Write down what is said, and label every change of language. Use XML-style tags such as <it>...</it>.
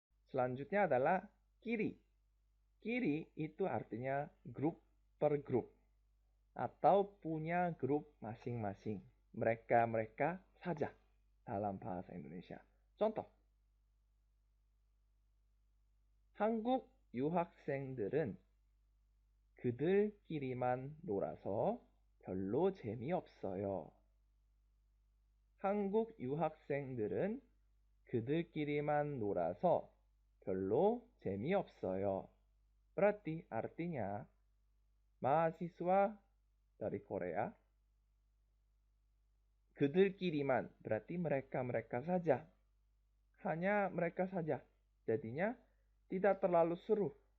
<id>Selanjutnya adalah kiri. Kiri itu artinya grup per grup atau punya grup masing-masing. Mereka-mereka saja dalam bahasa Indonesia.</id> <ko>Contoh, 한국 유학생들은 그들끼리만 놀아서 별로 재미없어요. 한국 유학생들은 그들끼리만 놀아서 별로 재미없어요.</ko> <id>Berarti artinya mahasiswa dari Korea</id> <ko>그들끼리만</ko> <id>berarti mereka-mereka saja. Hanya mereka saja. Jadinya tidak terlalu seru.</id>